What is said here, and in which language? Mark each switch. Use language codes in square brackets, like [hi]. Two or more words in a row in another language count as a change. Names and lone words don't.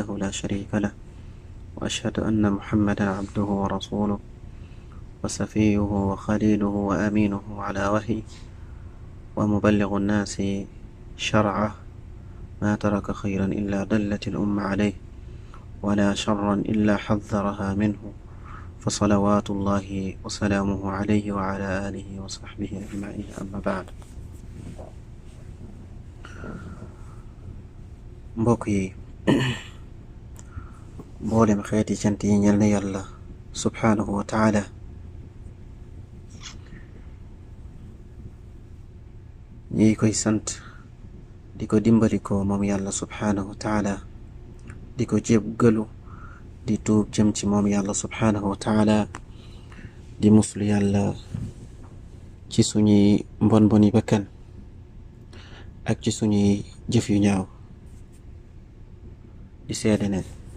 [ar] لا شريك له، وأشهد أن محمدا عبده ورسوله وصفيه وخليله وأمينه على وحيه، ومبلغ الناس شرعه، ما ترك خيرا إلا دلت الأمة عليه، ولا شرا إلا حذرها منه، فصلوات الله وسلامه عليه وعلى آله وصحبه أجمعين. أما بعد. [wo] mbokk yi mboolem xeeti cant yi ñel na yàlla [ar] سبحانه وتعالى. [wo] ñi koy sant di ko dimbali ko moom yàlla [ar] سبحانه وتعالى, [wo] di ko jéggalu di tuub jëm ci moom yàlla [ar] سبحانه وتعالى, [wo] di muslu yàlla ci suñuy mbon boni bakkan ak ci suñuy jëf yu ñaaw, di seede ne